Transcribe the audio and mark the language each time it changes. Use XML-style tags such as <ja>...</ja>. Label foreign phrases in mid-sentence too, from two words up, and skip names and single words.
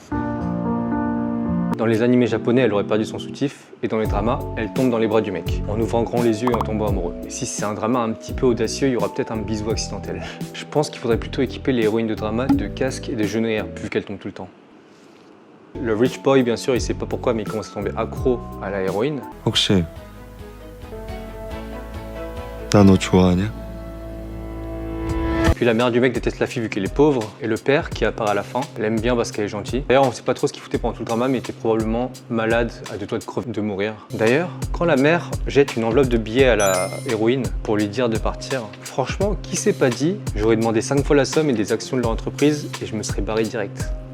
<fr>Dans les animés japonais, elle aurait perdu son soutif, et dans les dramas, elle tombe dans les bras du mec, en ouvrant grand les yeux et en tombant amoureux. Et si c'est un drama un petit peu audacieux, il y aura peut-être un bisou accidentel. Je pense qu'il faudrait plutôt équiper les héroïnes de drama de casques et de genouillères, vu qu'elles tombent tout le temps. Le</fr> <en>rich boy,</en> <fr>bien sûr, il sait pas pourquoi, mais il commence à tomber accro à la héroïne.</fr> <ko>혹시 나 너 좋아하냐?</ko> <fr>Puis la mère du mec déteste la fille vu qu'elle est pauvre, et le père, qui apparaît à la fin, l'aime bien parce qu'elle est gentille. D'ailleurs, on sait pas trop ce qu'il foutait pendant tout le drama, mais il était probablement malade, à 2 doigts de crever, de mourir. D'ailleurs, quand la mère jette une enveloppe de billets à la héroïne pour lui dire de partir, franchement, qui s'est pas dit, j'aurais demandé 5 fois la somme et des actions de leur entreprise, et je me serais barré direct.</fr>